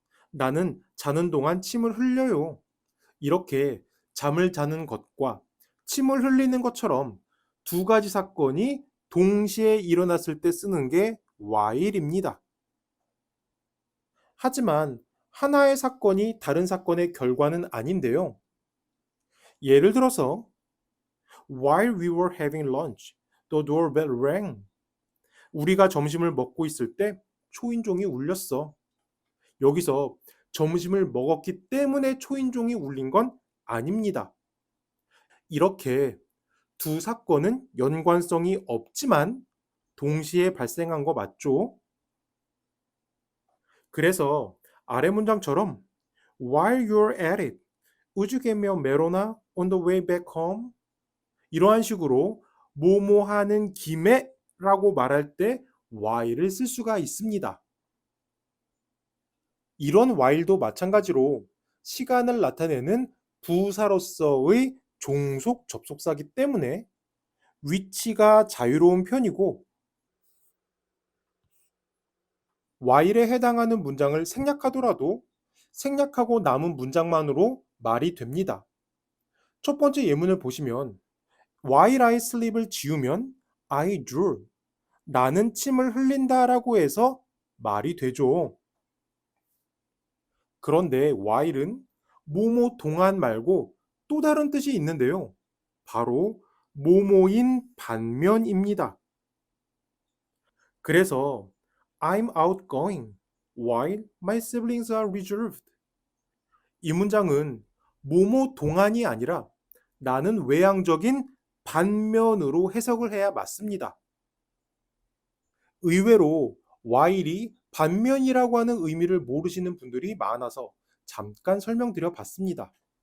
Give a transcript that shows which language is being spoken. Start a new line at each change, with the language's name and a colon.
Korean: 나는 자는 동안 침을 흘려요. 이렇게 잠을 자는 것과 침을 흘리는 것처럼 두 가지 사건이 동시에 일어났을 때 쓰는 게 while입니다. 하지만 하나의 사건이 다른 사건의 결과는 아닌데요. 예를 들어서
English: While we were having lunch, the doorbell rang.
Korean: 우리가 점심을 먹고 있을 때 초인종이 울렸어. 여기서 점심을 먹었기 때문에 초인종이 울린 건 아닙니다. 이렇게 두 사건은 연관성이 없지만 동시에 발생한 거 맞죠? 그래서 아래 문장처럼
English: While you're at it, would you get me a Merona on the way back home?
Korean: 이러한 식으로 뭐뭐 하는 김에 라고 말할 때 while을 쓸 수가 있습니다. 이런 while도 마찬가지로 시간을 나타내는 부사로서의 종속 접속사이기 때문에 위치가 자유로운 편이고 while에 해당하는 문장을 생략하더라도 생략하고 남은 문장만으로 말이 됩니다. 첫 번째 예문을 보시면
English: While I sleep
Korean: 을 지우면
English: I drool.
Korean: 나는 침을 흘린다라고 해서 말이 되죠. 그런데 while은 뭐뭐 동안 말고 또 다른 뜻이 있는데요. 바로 뭐뭐인 반면입니다. 그래서
English: I'm outgoing while my siblings are reserved.
Korean: 이 문장은 뭐뭐 동안이 아니라 나는 외향적인 반면으로 해석을 해야 맞습니다. 의외로 while이 반면이라고 하는 의미를 모르시는 분들이 많아서 잠깐 설명드려 봤습니다.